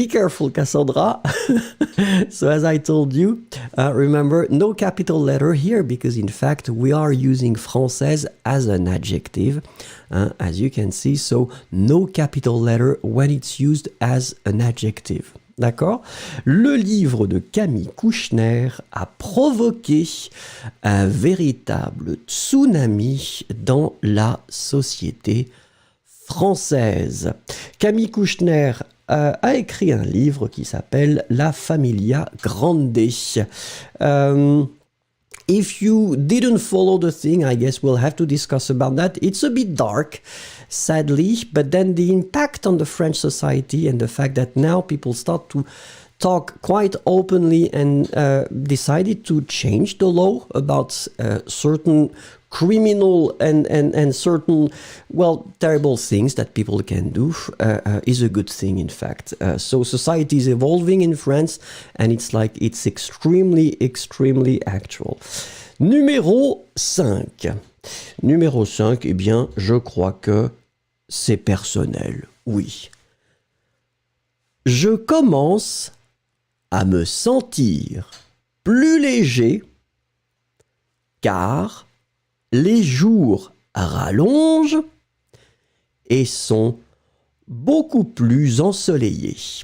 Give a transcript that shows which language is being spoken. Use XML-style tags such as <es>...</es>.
<en>Be careful, Cassandra. So as I told you, remember, no capital letter here, because in fact, we are using française as an adjective, as you can see. So no capital letter when it's used as an adjective.</en> <fr>D'accord? Le livre de Camille Kouchner a provoqué un véritable tsunami dans la société française. Camille Kouchner a écrit un livre qui s'appelle La Familia Grande.</fr> <en>If you didn't follow the thing, I guess we'll have to discuss about that. It's a bit dark, sadly, but then the impact on the French society and the fact that now people start to talk quite openly and decided to change the law about certain criminal and certain, well, terrible things that people can do is a good thing, in fact. So society is evolving in France, and it's like it's extremely, extremely actual.</en> <fr>Numéro 5. Numéro 5, eh bien, je crois que c'est personnel, oui. Je commence à me sentir plus léger car les jours rallongent et sont beaucoup plus ensoleillés.</fr>